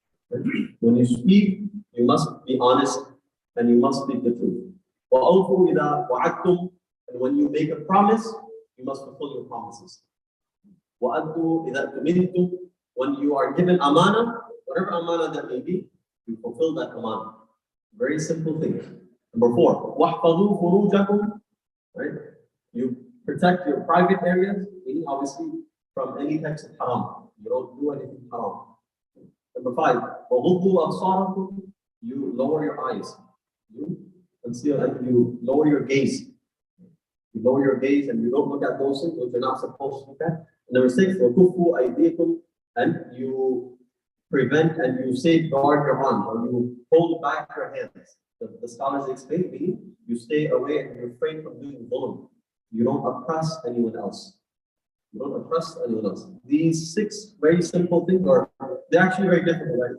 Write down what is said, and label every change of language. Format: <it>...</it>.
<en>When you speak, you must be honest and you must speak the truth.</en> <ar>وَأَوْفُوا إِذَا وَعَدْتُمْ.</ar> <en>And when you make a promise, you must fulfill your promises.</en> <ar>وَأَدُّوا إِذَا تُمِنْتُمْ.</ar> <en>When you are given amana, whatever amana that may be, you fulfill that amana. Very simple thing. Number 4,</en> <ar>وَحْفَظُوا فُرُوجَكُمْ.</ar> <en>Right? You protect your private areas, meaning obviously from any types of haram. You don't do anything haram. Number 5,</en> <ar>وَغُضُّوا أَبْصَارَكُمْ.</ar> <en>You lower your eyes. You conceal and you lower your gaze. You lower your gaze and you don't look at those things which you're not supposed to look at. Number 6,</en> <ar>وَكُفُّوا أَيْدِيكُمْ.</ar> <en>And you prevent and you safeguard your hand, or you hold back your hands. The scholars explain, meaning you stay away and you refrain from doing dhulm. You don't oppress anyone else. You don't oppress anyone else. These 6 very simple things they're actually very difficult, right?</en>